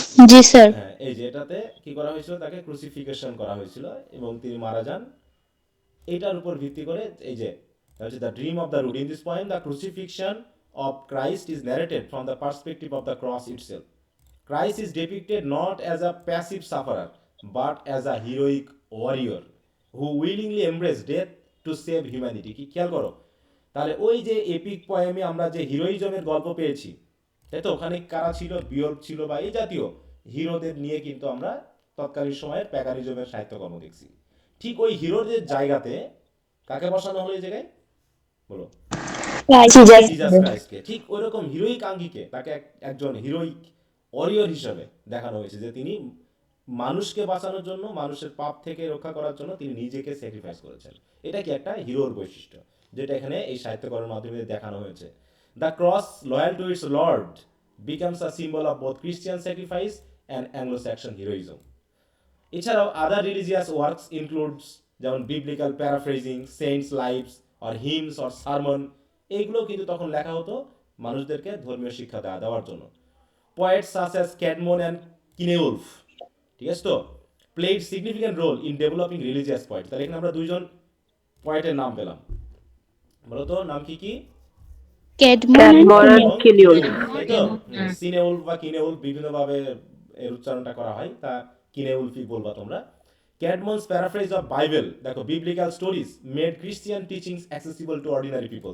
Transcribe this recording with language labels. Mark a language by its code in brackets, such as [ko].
[bn] জি sir. হ্যাঁ, এই যে এটাতে কি করা হয়েছিল, তাকে ক্রুসিফিকেশন করা হয়েছিল এবং তিনি মারা যান। এইটার উপর ভিত্তি করে এই যে হচ্ছে [en] The dream of the rood. In this point the crucifixion of Christ is narrated from the perspective of the cross itself. Christ is depicted not as a passive sufferer, but as a heroic warrior who willingly embraced death to save humanity. [bn] কি খেয়াল করো তাহলে, ওই যে epic পয়েমে আমরা যে হিরোইজমের গল্প পেয়েছি, তাই তো, ওখানে কারা ছিল, বিয়র্ক ছিল বা এই জাতীয় হিরোদের নিয়ে কিন্তু আমরা তৎকালীন সময়ের প্যাগানিজমের সাহিত্যকর্ম দেখছি। ঠিক ওই হিরোদের জায়গাতে কাকে বসানো হলো এই জায়গায়, বলো? জিজাস ক্রাইস্টকে। ঠিক ওইরকম হিরোইক আঙ্গিকে তাকে একজন হিরোইক ওয়ারিয়র হিসাবে দেখানো হয়েছে, যে তিনি মানুষকে বাঁচানোর জন্য, মানুষের পাপ থেকে রক্ষা করার জন্য তিনি নিজেকে স্যাক্রিফাইস করেছেন। এটা কি একটা হিরোর বৈশিষ্ট্য, যেটা এখানে এই সাহিত্যকর্মের মাধ্যমে দেখানো হয়েছে। [en] The cross loyal to its lord becomes a symbol of both Christian sacrifice and Anglo Saxon heroism. [bn] এছাড়াও [en] other religious works includes, যেমন biblical paraphrasing, saints lives or hymns or sermon, [bn] এইগুলো কিন্তু তখন লেখা হতো মানুষদেরকে ধর্মীয় শিক্ষা দেওয়ার জন্য। [en] Poets such as Cadmon and Kineulf, [bn] ঠিক আছে তো, [en] played significant role in developing religious poets. [bn] তাহলে এখানে আমরা দুইজন পোয়েটের নাম পেলাম, বলো তো নাম কি কি? ক্যাডমন and কিনিউল। তাই তো, সিনেউলফ বা কিনেউলফ বিভিন্নভাবে এর উচ্চারণটা করা হয়, তা কিনেউলফই বলবা তোমরা। [en] Caedmon's paraphrase of Bible, দেখো, biblical stories made Christian teachings accessible to ordinary people.